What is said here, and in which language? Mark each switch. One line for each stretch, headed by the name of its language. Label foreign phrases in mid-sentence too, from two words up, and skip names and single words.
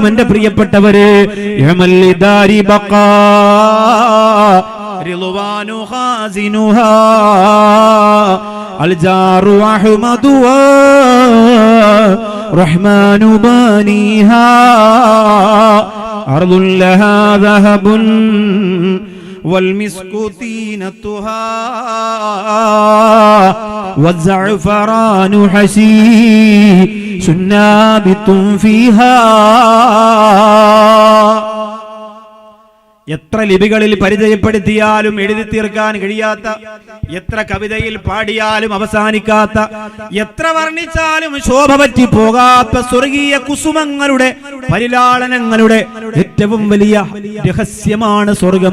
Malayalam: എന്റെ പ്രിയപ്പെട്ടവരെ,
Arabic: رحمن بانيها أرض لها ذهب والمسك طينتها والزعفران حشيش نابت فيها.
Malayalam: എത്ര ലിപികളിൽ പരിചയപ്പെടുത്തിയാലും എഴുതി തീർക്കാൻ കഴിയാത്ത, എത്ര കവിതയിൽ പാടിയാലും അവസാനിക്കാത്ത, എത്ര വർണ്ണിച്ചാലും ശോഭ പറ്റി പോകാത്ത സ്വർഗീയ കുസുമങ്ങളുടെ, പരിലാളനങ്ങളുടെ ഏറ്റവും വലിയ രഹസ്യമാണ് സ്വർഗം.